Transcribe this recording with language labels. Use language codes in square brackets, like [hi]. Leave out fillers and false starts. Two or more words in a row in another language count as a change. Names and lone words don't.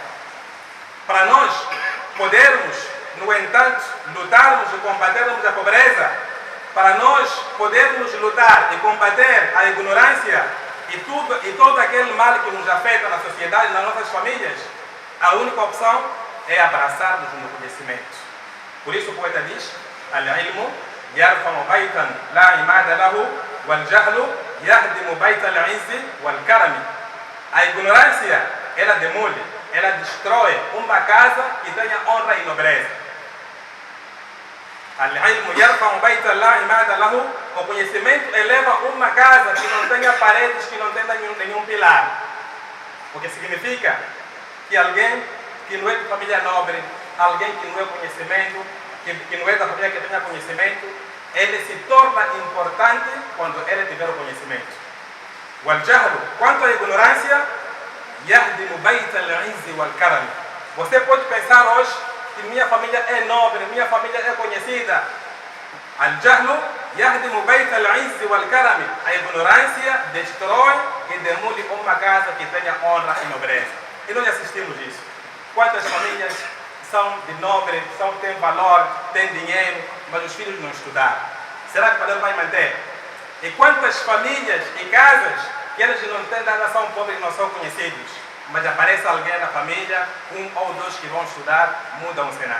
[pt] Para nós podermos, no entanto, lutarmos e combatermos a pobreza, para nós podermos lutar e combater a ignorância e todo aquele mal que nos afeta na sociedade, nas nossas famílias, a única opção é abraçarmos no conhecimento. Por isso o poeta diz: [ar] al-ilmu يرفع بيتا لا عماد له والجهل يهدم بيت العز والكرم. [pt] A ignorância, ela demole, ela destrói uma casa que tenha honra e nobreza. [ar] العلم يرفع بيتا لا عماد له. [pt] O conhecimento eleva uma casa que não tenha paredes, que não tenha nenhum pilar. O que significa que alguém que não é de família nobre, alguém que não é conhecimento, que não é da família que tenha conhecimento, ele se torna importante quando ele tiver o conhecimento. Wal-jahlu, quanto à ignorância, [ar] يهدم بيت العز والكرم. [pt] Você pode pensar hoje que minha família é nobre, minha família é conhecida. [ar] الجهل يهدم بيت العز والكرم. [pt] A ignorância destrói e demole uma casa que tenha honra e nobreza. E nós assistimos isso. Quantas famílias são de nobre, têm valor, têm dinheiro, mas os filhos não estudaram? Será que o padre vai manter? E quantas famílias e casas que eles não têm nada, são pobres e não são conhecidos, mas aparece alguém na família, um ou dois que vão estudar, mudam o cenário.